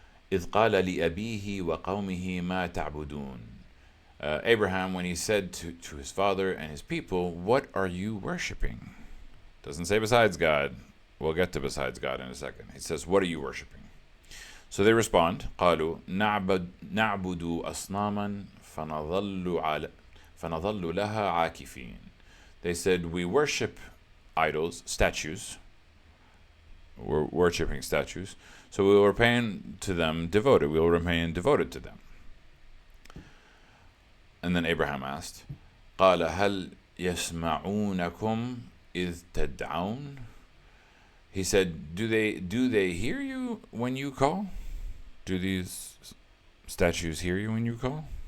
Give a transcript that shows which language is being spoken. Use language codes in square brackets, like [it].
[ar] إِذْ قَالَ لِأَبِيهِ وَقَوْمِهِ مَا تَعْبُدُونَ. [en] Abraham, when he said to his father and his people, what are you worshipping? Doesn't say besides God. We'll get to besides God in a second. He says, what are you worshipping? So they respond, [ar] قالوا نعبد أصناما فنظل لها عاكفين. [en] They said, we worship idols, statues. We're worshipping statues. So we will remain to them devoted. We will remain devoted to them. And then Abraham asked, [ar] قال هل يسمعونكم إذ تدعون. [en] He said, do they hear you when you call? Do these statues hear you when you call?